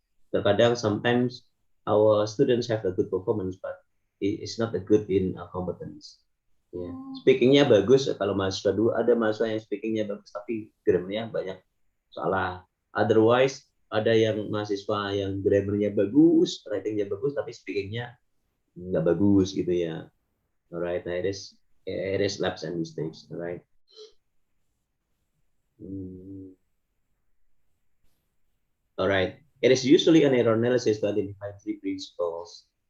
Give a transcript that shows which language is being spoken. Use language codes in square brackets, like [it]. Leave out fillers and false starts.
[id] Terkadang [en] sometimes our students have a good performance but it's not a good in competence. [id] Ya. Speakingnya bagus kalau mahasiswa dulu, ada mahasiswa yang speakingnya bagus tapi grammarnya banyak salah. [en] Otherwise [id] ada yang mahasiswa yang grammarnya bagus, writingnya bagus, tapi speakingnya nggak bagus gitu ya. [en] Alright, [id] nah, [en] it is lapse and mistakes, alright. Alright, it is usually an error analysis to identify three principles